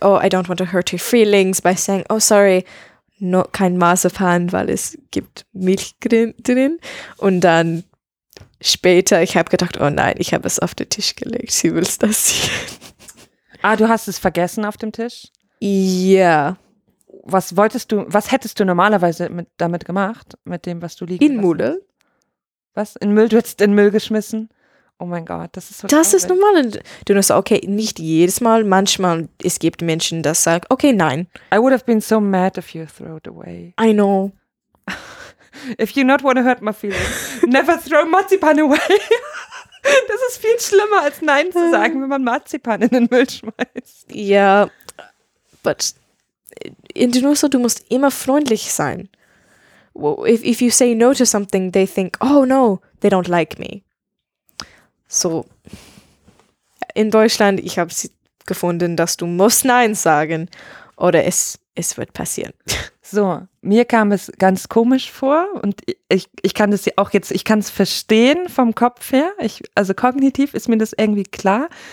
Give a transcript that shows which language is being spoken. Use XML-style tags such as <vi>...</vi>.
<en>Oh, I don't want to hurt your feelings by saying, oh, sorry.</en> <de>Noch kein Marzipan, weil es gibt Milch drin. Und dann später, ich habe gedacht, oh nein, ich habe es auf den Tisch gelegt. Sie will das sehen. Ah, du hast es vergessen auf dem Tisch? Ja. Was hättest du normalerweise damit gemacht, mit dem, was du liegen lässt? In Müll. Was? In Müll? Du hättest in Müll geschmissen? Oh mein Gott, das ist so traurig. Das ist normal. Du sagst, okay, nicht jedes Mal. Manchmal, es gibt Menschen, das sagen, okay, nein.</de> <en>I would have been so mad if you threw it away. I know. If you not want to hurt my feelings, never throw Marzipan away.</en> <de>Das ist viel schlimmer, als nein zu sagen, wenn man Marzipan in den Müll schmeißt. Ja, but in den USA, du musst immer freundlich sein.</de> <en>If you say no to something, they think, oh no, they don't like me.</en> <de>So, in Deutschland, ich habe gefunden, dass du musst Nein sagen oder es wird passieren. So, mir kam es ganz komisch vor und ich kann das ja auch jetzt, ich kann es verstehen vom Kopf her, also kognitiv ist mir das irgendwie klar.</de>